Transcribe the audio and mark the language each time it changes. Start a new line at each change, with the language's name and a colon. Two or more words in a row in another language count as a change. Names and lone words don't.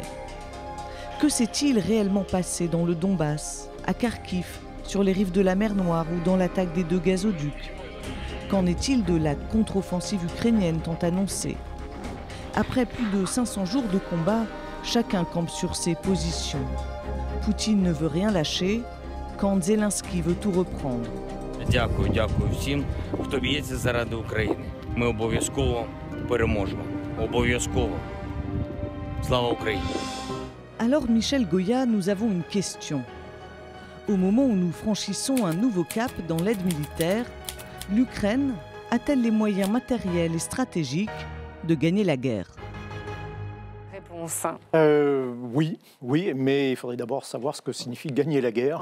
French: Que s'est-il réellement passé dans le Donbass, à Kharkiv, sur les rives de la mer Noire ou dans l'attaque des 2 gazoducs? Qu'en est-il de la contre-offensive ukrainienne tant annoncée? Après plus de 500 jours de combat, chacun campe sur ses positions. Poutine ne veut rien lâcher, quand Zelensky veut tout reprendre.
Ukrainian: Дякую всім, хто б'ється заради України. Ми обов'язково переможемо. Обов'язково. Слава Україні!
French: Alors Michel Goya, nous avons une question. Au moment où nous franchissons un nouveau cap dans l'aide militaire, l'Ukraine a-t-elle les moyens matériels et stratégiques de gagner la guerre? Réponse. Oui, mais il faudrait d'abord savoir ce que signifie gagner la guerre.